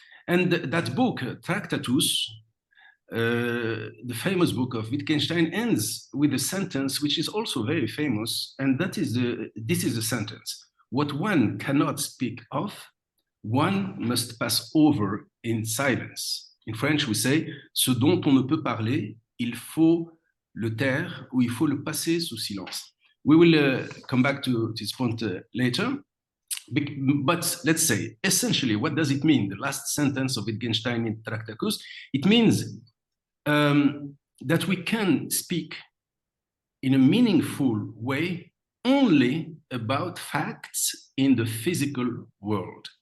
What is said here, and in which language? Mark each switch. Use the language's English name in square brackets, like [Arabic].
[English] And that book, Tractatus, the famous book of Wittgenstein, ends with a sentence which is also very famous, and this is the sentence: what one cannot speak of, one must pass over in silence. In French, we say, [French] ce dont on ne peut parler, il faut le taire, ou il faut le passer sous silence. [English] We will come back to this point later. But let's say, essentially, what does it mean? The last sentence of Wittgenstein in Tractatus, it means that we can speak in a meaningful way only about facts in the physical world.